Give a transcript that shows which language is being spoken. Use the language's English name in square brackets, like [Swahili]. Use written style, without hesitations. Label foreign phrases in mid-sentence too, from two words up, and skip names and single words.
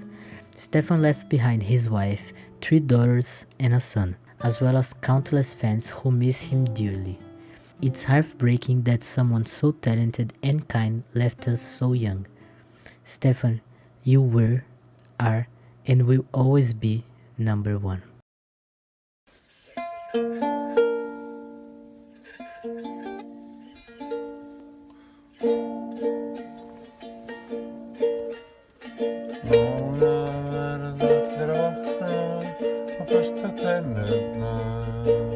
[English] Stefan left behind his wife, 3 daughters and a son, as well as countless fans who miss him dearly. It's heartbreaking that someone so talented and kind left us so young. Stefan, you were, are, and will always be number one. [Icelandic] Núna verður allir að vakna og bursta tennurnar.